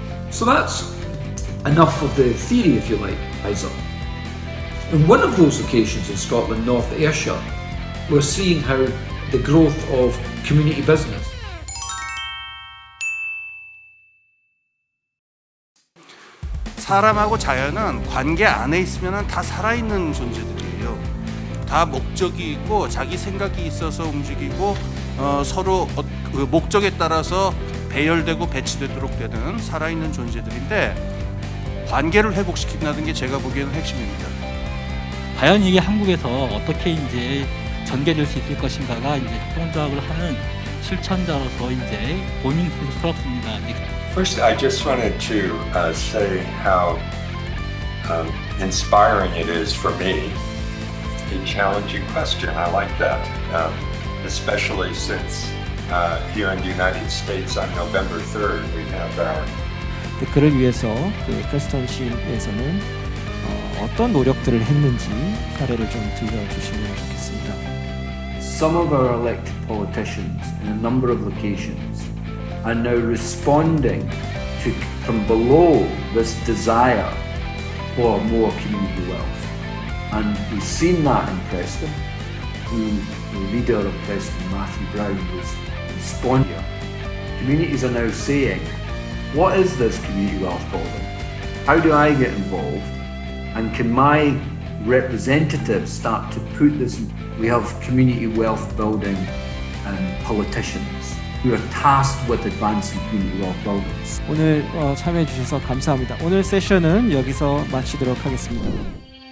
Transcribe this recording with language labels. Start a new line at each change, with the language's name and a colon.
English: So that's enough of the theory, if you like, Isa. In one of those locations in Scotland, North Ayrshire, we're seeing how the growth of community business.
Korean: 사람하고 자연은 관계 안에 있으면 다 살아있는 존재들이에요. 다 목적이 있고 자기 생각이 있어서 움직이고 서로 목적에 따라서 배열되고 배치되도록 되는 살아있는 존재들인데 관계를 회복시킨다는 게 제가 보기에는 핵심입니다. 과연 이게 한국에서 어떻게 이제 전개될 수 있을 것인가가 이제 통작을 하는 실천자로서 이제 고민스럽습니다.
English: First, I just wanted to say how inspiring it is for me. A challenging question, I like that, especially since here in the United States on November 3rd we have our.
Korean: 그를 위해서 프레스턴시에서는 어떤 노력들을 했는지 사례를 좀 들려주시면 좋겠습니다.
English: Some of our elected politicians in a number of locations are now responding to from below this desire for more community wealth. And we've seen that in Preston, who the leader of Preston, Matthew Brown, was responding. communities are now saying, what is this community wealth building? How do I get involved? And can my representatives start to put this? We have community wealth building politicians who are tasked with advancing community wealth building.
Korean: 오늘 참여해 주셔서 감사합니다. 오늘 세션은 여기서 마치도록 하겠습니다.